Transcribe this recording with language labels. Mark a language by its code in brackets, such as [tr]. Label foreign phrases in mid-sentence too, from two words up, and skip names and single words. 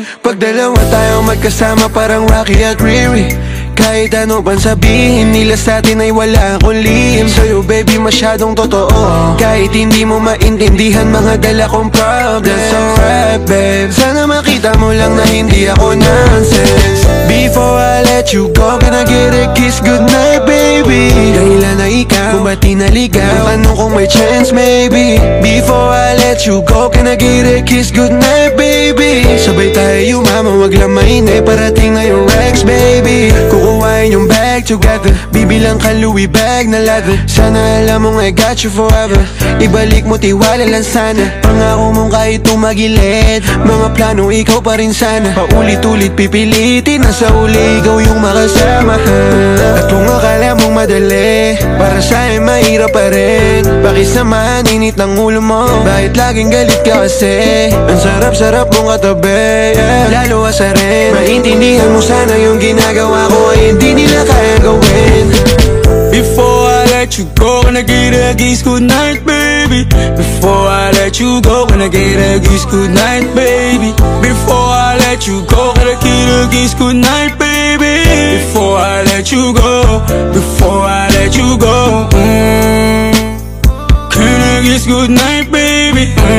[tl] Pag dalawa tayong magkasama parang Rocky at Riri, kahit ano pang sabihin nila sa'tin ay wala akong lihim. Sa'yo baby masyadong totoo, kahit hindi mo maintindihan mga dala kong problems. [en] So right babe, [tl] sana makita mo lang na hindi ako nonsense. [en] Before I let you go, can I get a kiss goodnight, baby? [tl] Dahilan na ikaw, kung ba't di naligaw, tanong kung may [en] chance maybe. Before I let you go, can I get a kiss goodnight, baby? [tl] Sabay tayo yumama, wag lang mainay, parating na yung Rex, baby. Kukuhain yung [en] bag together, [tl] bibilang ka Louis bag na leather. Sana alam mong [en] I got you forever, [tl] ibalik mo tiwala lang sana. Pangako mong kahit tumagilid, mga plano ikaw pa rin sana. Paulit-ulit pipilitin na sa uli ikaw yung makasama. At kung akala mong madali, para sa'yo mahirap pa rin. Pakisamahan init ng ulo mo, bakit laging galit ka kasi? Ang sarap-sarap mong katabi, yeah. Lalo asarin, maintindihan mo sana yung ginagawa ko ay hindi nila kaya gawin. [en] Before I let you go, can I get a kiss goodnight, baby? Before I let you go, can I get a kiss goodnight, baby? Before I let you go, can I get a kiss goodnight, baby? Before I let you go, before I let you go, can I kiss goodnight, baby?